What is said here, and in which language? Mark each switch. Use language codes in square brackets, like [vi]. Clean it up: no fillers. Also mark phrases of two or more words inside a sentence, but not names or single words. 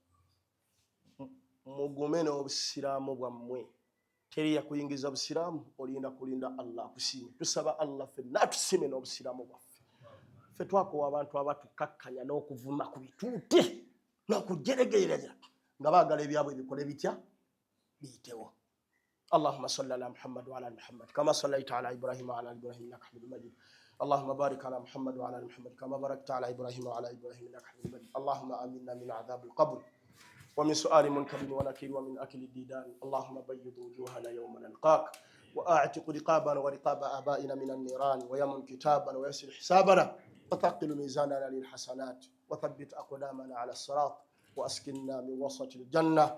[lg] mugume n'obusiraamu bwammwe teri yakuyingiza busiraamu olinda kulinda Allah akusiime tusaba Allah ffenna atusiime n'obusiraamu bwaffe ffe twakowa abantu abatukakkanya n'okuvuma ku bituuti n'okujeregerera nga baagala ebyabwe bikole bitya biyitewo. [ar] اللهم صل على محمد وعلى ال محمد كما صليت على ابراهيم وعلى ال ابراهيم انك حميد مجيد. اللهم بارك على محمد وعلى ال محمد كما باركت على ابراهيم وعلى ال ابراهيم انك حميد مجيد. اللهم امنا من عذاب القبر ومن سؤال منكر ونكير ومن اكل الديدان. اللهم بيض وجوهنا يوم نلقاك واعتق رقابنا ورقاب ابائنا من النيران ويمن كتابنا ويسر حسابنا وثقل ميزاننا للحسنات وثبت اقدامنا على الصراط واسكننا من وسط الجنه.